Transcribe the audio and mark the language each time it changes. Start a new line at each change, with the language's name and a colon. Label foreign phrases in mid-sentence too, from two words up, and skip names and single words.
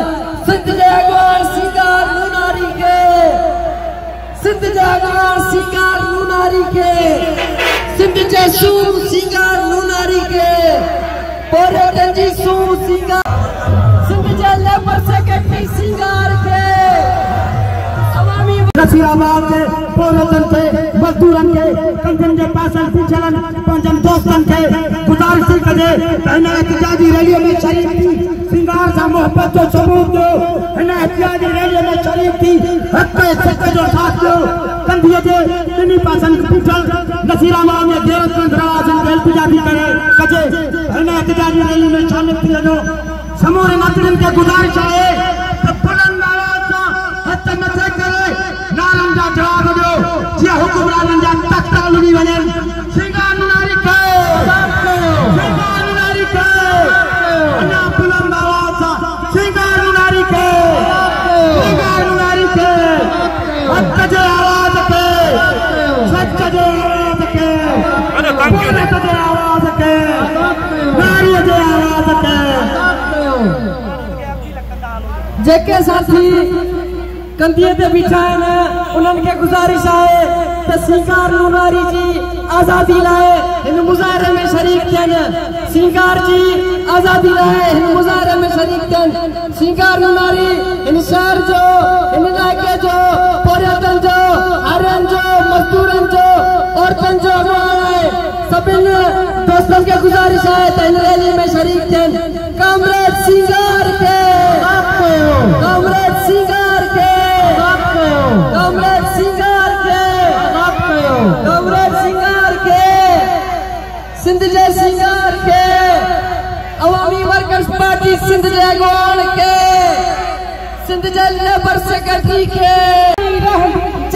Sindhi: सिंध जे अगवान सिंगार नूनारी के, सिंध जे अगवान सिंगार नूनारी के, सिंध जे सूर सिंगार नूनारी के, पोरे तंजी सूर सिंगार, सिंध जे
English: labour secretary
Sindhi: सिंगार के, नसीराबाद के पोरतन के मजदूरन के कंधन के पासन पिछलन पंजन दोस्तन के गुजारिश करे हिन एहतजाजी रैली में शरीक थी सिंगार सा मोहब्बत जो सबूत दो हिन एहतजाजी रैली में शरीक थी हक सच जो साथ दो कंधिए जे तिनी पासन पिछल नसीराबाद में गैरतमंद रवाजन के एहतजाजी करे कजे हिन एहतजाजी रैली में शामिल थी जो समूरे नागरिकन के गुजारिश है तो
Urdu: بلند آواز سے
Sindhi: हथ मथे करे नारन जा जवाब दो जे हुकुमरानन जा तख्ता लुनी वने सिंगार नूनारी के, सिंगार नूनारी के अन्ना
Urdu: بلند آواز سے
Sindhi: सिंगार नूनारी के, सिंगार नूनारी के हक जे आवाज के, सच जे आवाज के, पुलिस जे आवाज के, नारी जे आवाज के जेके साथी कंधिए ते बीठा आहिनि उन्हनि खे गुज़ारिश आहे त सिंगार लुनारी जी आजादी लाए इन मुजाहरे में शरीक थियन। सिंगार जी आजादी लाए इन मुजाहरे में शरीक थियन। सिंगार लुनारी इन शहर जो इन इलाके जो पर्यटन जो आर्यन जो मजदूरन जो औरतन जो अगवान है सभिन दोस्तन के गुजारिश है त इन रैली में शरीक थियन। कामरेड सिंगार के कामरेड सिंगार के कामरेड सिंगार के कामरेड सिंगार के सिंध जे सिंगार के
English: Awami Workers Party
Sindhi: सिंध जे अगवान के सिंध जे
English: labour secretary
Sindhi: के